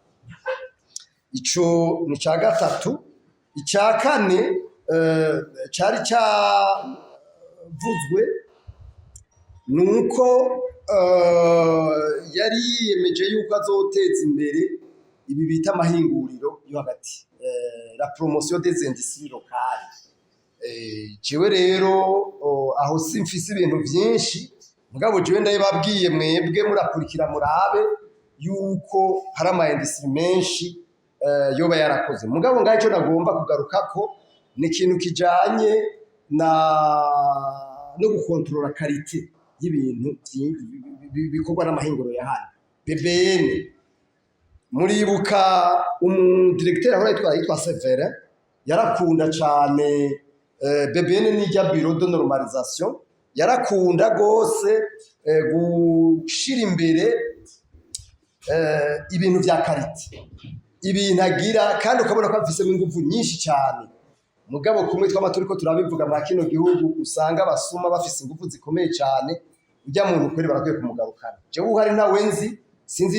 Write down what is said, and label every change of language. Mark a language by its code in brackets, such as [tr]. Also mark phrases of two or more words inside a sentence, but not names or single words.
[rn] Ico ni ca gatatu. Icya kane cari cyavuzwe nuko yari yiyemeje yuko azoteza imbere ibi bita amahinguriro yo hagati [fr] la promotion des industries locales. [rn] Jewe rero aho simfise ibintu byinshi mugabo jewe ndababwiye mwebwe murakurikira murabe yuko hari ama industry menshi yoba yarakoze mugabo ngaho cyo nagomba kugaruka ko ni ikintu kijanye no gukontrola qualité y'ibintu bikorwa n'amahinguriro ya hano. BBN muribuka directeur ahora yitwa Severe yarakunda cyane BBN n'ijya [fr] bureau de normalisation [rn] yarakunda gose gushira imbere ibintu vya karite ibintu agira kandi ukabona ko afise ingufu nyinshi cyane mugabo kumwe tw'amaturiko turabivuga mu kino gihugu usanga basuma bafise ingufu zikomeye cyane ujya muntu kweri barakwiye kumugarukana jewe uhari nta wenzi sinzi